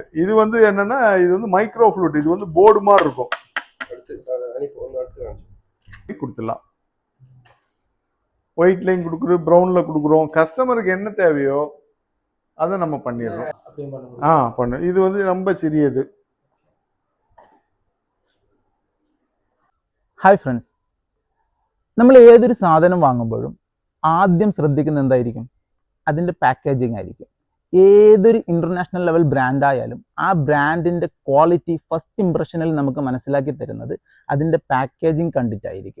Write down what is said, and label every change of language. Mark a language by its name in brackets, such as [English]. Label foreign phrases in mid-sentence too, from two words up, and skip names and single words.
[Tamil] இது வந்து என்னன்னா இது வந்து மைக்ரோ ஃப்ளூட், இது வந்து போர்டு மாதிரி இருக்கும். கொடுத்துடலாம். ஒயிட்லையும் கொடுக்குறோம், ப்ரௌன்ல கொடுக்குறோம். கஸ்டமருக்கு என்ன தேவையோ அதை நம்ம பண்ணிடுறோம். பண்ணு. இது வந்து ரொம்ப சிறியது. [Malayalam] ഹായ് ഫ്രണ്ട്സ്, നമ്മൾ ഏതൊരു സാധനം വാങ്ങുമ്പോഴും ആദ്യം ശ്രദ്ധിക്കുന്ന എന്തായിരിക്കും? അതിൻ്റെ പാക്കേജിങ് ആയിരിക്കും. ഏതൊരു ഇൻ്റർനാഷണൽ ലെവൽ ബ്രാൻഡായാലും ആ ബ്രാൻഡിൻ്റെ ക്വാളിറ്റി ഫസ്റ്റ് ഇംപ്രഷനിൽ നമുക്ക് മനസ്സിലാക്കി തരുന്നത് അതിൻ്റെ പാക്കേജിങ് കണ്ടിട്ടായിരിക്കും.